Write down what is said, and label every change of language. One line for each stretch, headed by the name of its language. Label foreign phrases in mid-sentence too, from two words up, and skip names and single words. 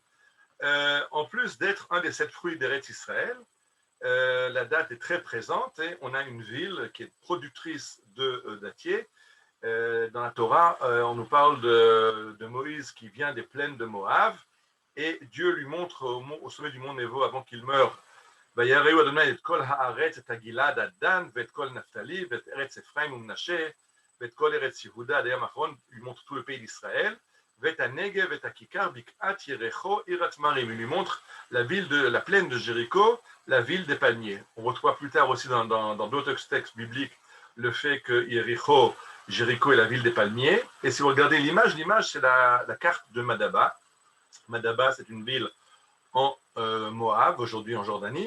French: En plus d'être un des 7 fruits d'Eretz Israël, la date est très présente et on a une ville qui est productrice de dattiers. Dans la Torah, on nous parle de Moïse qui vient des plaines de Moab, et Dieu lui montre au sommet du mont Nebo avant qu'il meure.
Hebrew: ויראו אדוני את כל הארץ, את הגלעד עד דן, ואת כל נפתלי, ואת ארץ אפרים ומנשה, ואת כל ארץ יהודה, עד היום האחרון,
French: il montre tout le pays d'Israël,
Hebrew: ואת הנגב, ואת הכיכר, בקעת יריחו, עיר התמרים.
French: Il lui montre la ville de la plaine de Jéricho, la ville des palmiers. On retrouve plus tard aussi dans d'autres textes bibliques le fait que Jéricho est la ville des palmiers. Et si vous regardez l'image, c'est la carte de Madaba. Madaba, c'est une ville en Moab, aujourd'hui en Jordanie.